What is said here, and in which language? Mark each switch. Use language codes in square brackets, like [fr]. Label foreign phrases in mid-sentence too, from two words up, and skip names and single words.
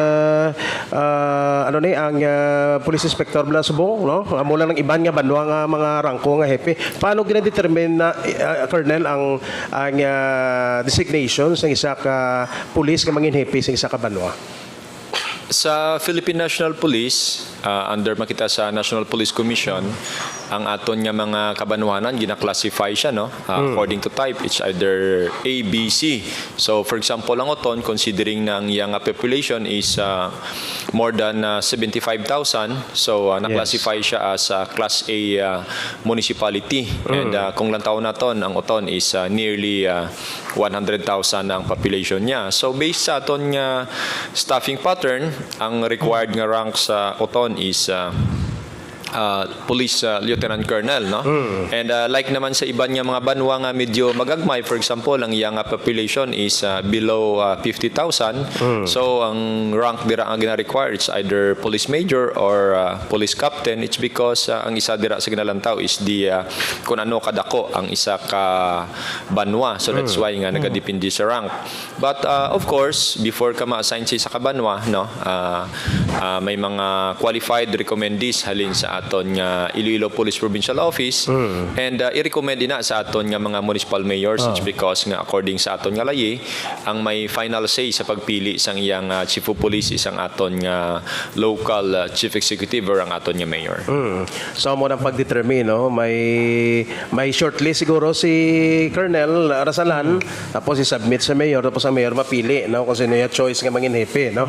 [hil] ang [en] police inspector [hil] bala subong no amo lang ng iban nga banwa nga mga rangko nga hepe paano gina-determine na Colonel ang designation sa isa ka police nga mangin hepe sa isa ka banwa? Sa Philippine National Police, under makita sa National Police Commission, ang aton nga mga kabanwanan gina-classify siya no [en] according to type. It's either A, B, C. So for example [hil] ang Oton considering na ang iyang [en] population is more than 75,000 so [hil] na-classify siya [en] as class A municipality and [hil] kung lantaw naton ang Oton [en] is nearly 100,000 [hil] ang population niya. So based sa aton nga [en] staffing pattern [hil] ang required nga rank sa Oton [en] is police lieutenant colonel, [hil] no? [en] And like [hil] naman sa iba niya mga banwa nga medyo magagmay, [en] for example [hil] ang iyang [en] population is below 50,000, so [hil] ang rank dira ang gina-require [en] it's either police major or police captain. It's because [hil] ang isa dira sa ginalantaw [en] is the [hil] kung ano kadako ang isa ka banwa, [en] so that's why [hil] nga nagadepende sa rank. [en] But of course before [hil] ka ma-assign sa isa ka banwa, no, may mga [en] qualified recommendees [hil] halin sa aton nga Iloilo Police Provincial Office, and i-recommend ina sa aton nga mga [en] municipal mayors. It's because [hil] nga according sa aton nga layi ang may [en] final say [hil] sa pagpili sang iyang [en] chief of police [hil] isang aton nga [en] local chief executive [hil] or ang aton nga mayor. So mo nang pagdetermine, no, may shortlist siguro si Colonel Arasalan, tapos i-submit sa mayor, tapos ang mayor mapili, no, kung sino yung choice nga mangin hepe, no.